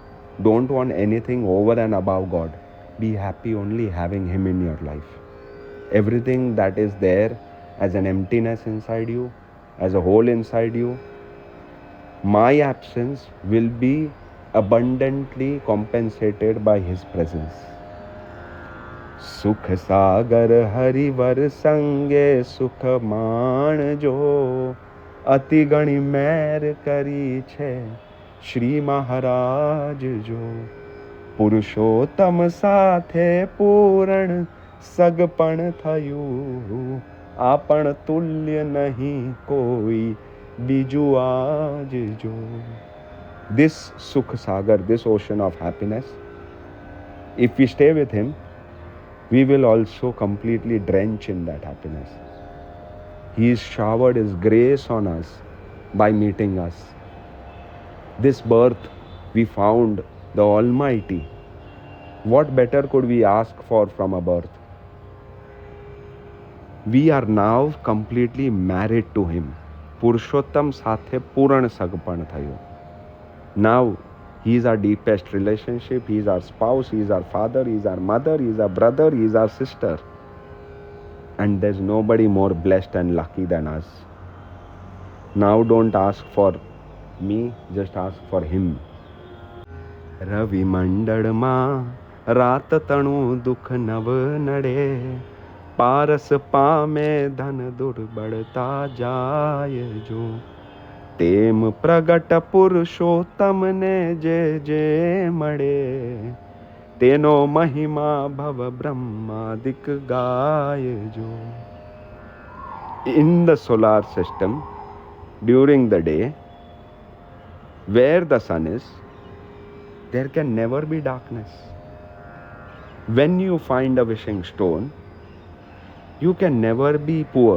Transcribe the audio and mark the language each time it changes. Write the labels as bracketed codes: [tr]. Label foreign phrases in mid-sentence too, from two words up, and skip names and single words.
[en] Don't want anything over and above God. Be happy only having Him in your life. Everything that is there as an emptiness inside you, as a hole inside you, my absence will be abundantly compensated by His presence. [gu] સુખ સાગર હરિવર સંગે સુખ માન જો, અતિ ગણી મહેર કરી છે શ્રી મહારાજ જો, પુરુષોત્તમ સાથે પૂર્ણ સગપણ થયું, આપણ તુલ્ય નહીં કોઈ બીજું આજ જો. [en] this Sukh Sagar, this ocean of happiness, if we stay with him, we will also completely drench in that happiness. He has showered his grace on us by meeting us. This birth, we found the Almighty. What better could we ask for from a birth? We are now completely married to him. [gu] Purushottam સાથે પૂર્ણ સગપણ થયો. [en] Now he is our deepest relationship. He is our spouse. He is our father. He is our mother. He is our brother. He is our sister. And there's nobody more blessed and lucky than us. Now don't ask for me, just ask for him. [gu] રવિ મંડળમાં રાત તણું દુઃખ નવ નડે, પારસ પામે ધન દુર્બળતા જાય જો, તેમ પ્રગટ પુરુષોત્તમને જે જે મળે, તેનો મહિમા ભવ બ્રહ્માદિક ગાયજો. [en] In the solar system, during the day, where the sun is, there can never be darkness. When you find a wishing stone, you can never be poor.